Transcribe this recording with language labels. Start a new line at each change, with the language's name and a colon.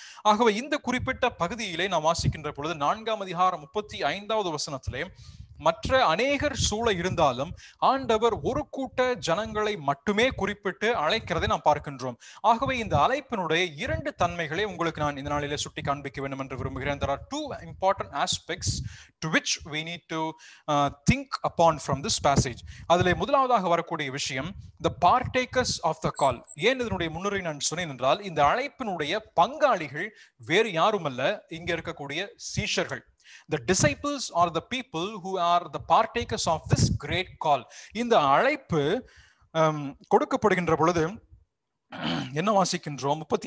Tamil: ஆகவே இந்த குறிப்பிட்ட பகுதியிலே நாம் வாசிக்கின்ற பொழுது 4ஆம் அதிகாரம் 35வது வசனத்திலே மற்ற அநேகர் சூழ இருந்தாலும் ஆண்டவர் ஒரு கூட்ட ஜனங்களை மட்டுமே குறிப்பிட்டு அழைக்கிறதை நாம் பார்க்கின்றோம். ஆகவே இந்த அழைப்பினுடைய 2 தன்மைகளை உங்களுக்கு நான் இந்த நாளிலே சுட்டி காண்பிக்க வேண்டும் என்று விரும்புகிறேன்.
English: There are 2 important aspects to which we need to think upon from this passage.
Tamil: அதிலே முதலாவதாக வரக்கூடிய விஷயம்
English: the partakers of the call.
Tamil: ஏன் இதனுடைய முன்னுரை நான் சொன்னேன் என்றால், இந்த அழைப்பினுடைய பங்காளிகள் வேறு யாருமல்ல, இங்க இருக்கக்கூடிய சீஷர்கள்.
English: The disciples are the people who are the partakers of this great call.
Tamil: இந்த அழைப்பு கொடுக்கப்படுகின்ற பொழுது என்ன வாசிக்கின்றோம்?